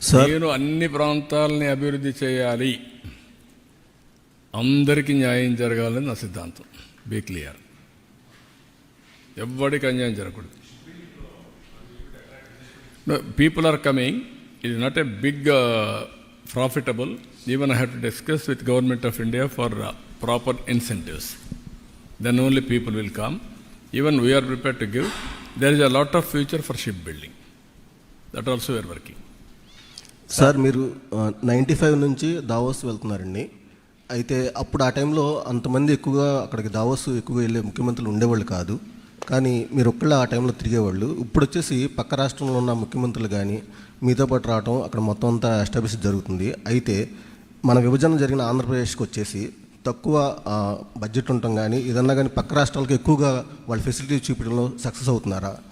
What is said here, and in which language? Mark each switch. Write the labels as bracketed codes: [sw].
[te] నేను అన్ని ప్రాంతాలని అభివృద్ధి చేయాలి, అందరికీ న్యాయం జరగాలని నా సిద్ధాంతం. [en] Be clear. [te] ఎవ్వడికి అన్యాయం జరగకూడదు. [en] People are coming. It is not a big profitable. Even I have to discuss with government of India for proper incentives. Then only people will come. Even we are prepared to give. There is a lot of future for shipbuilding. That also we are working. [te] Sir, మీరు 95 నుంచి Davos వెళ్తున్నారండి. అయితే అప్పుడు ఆ టైంలో అంతమంది ఎక్కువగా అక్కడికి దావోస్ ఎక్కువగా వెళ్ళే ముఖ్యమంత్రులు ఉండేవాళ్ళు కాదు. కానీ మీరు ఒక్కళ్ళే ఆ టైంలో తిరిగేవాళ్ళు. ఇప్పుడు వచ్చేసి పక్క రాష్ట్రంలో ఉన్న ముఖ్యమంత్రులు కానీ మీతో పాటు రావడం, అక్కడ మొత్తం అంతా ఎస్టాబ్లిష్ జరుగుతుంది. అయితే మన విభజన జరిగిన ఆంధ్రప్రదేశ్కి వచ్చేసి తక్కువ బడ్జెట్ ఉండటం కానీ ఏదన్నా కానీ పక్క రాష్ట్రాలకు ఎక్కువగా వాళ్ళ ఫెసిలిటీ చూపించడంలో సక్సెస్ అవుతున్నారా?